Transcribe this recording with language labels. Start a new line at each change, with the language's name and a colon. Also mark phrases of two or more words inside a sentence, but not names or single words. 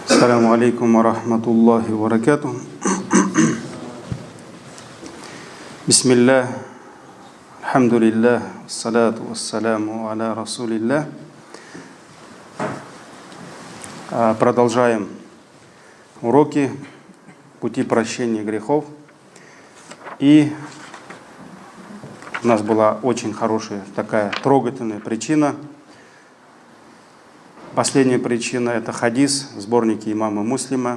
Arabic: السلام عليكم ورحمة الله وبركاته بسم الله الحمد لله الصلاة والسلام على رسول الله.
Russian: Продолжаем уроки пути прощения грехов. И у нас была очень хорошая такая трогательная причина. Последняя причина – это хадис в сборнике имама Муслима.